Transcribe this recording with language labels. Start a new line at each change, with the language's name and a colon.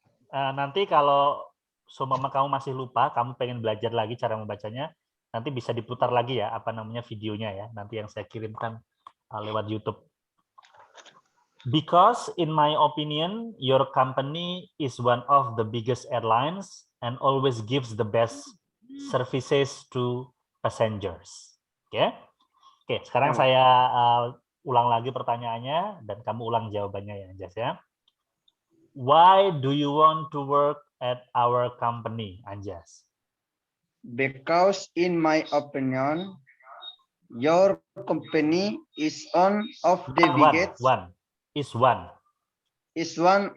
Indonesian: Nanti kalau seumpama kamu masih lupa, kamu pengen belajar lagi cara membacanya, nanti bisa diputar lagi ya, apa namanya videonya ya, nanti yang saya kirimkan lewat YouTube.
English: Because in my opinion, your company is one of the biggest airlines and always gives the best services to passengers.
Indonesian: Oke, sekarang saya ulang lagi pertanyaannya dan kamu ulang jawabannya ya, Anjas ya.
English: Why do you want to work at our company, Anjas? Because in my opinion, your company is one of the biggest. Is one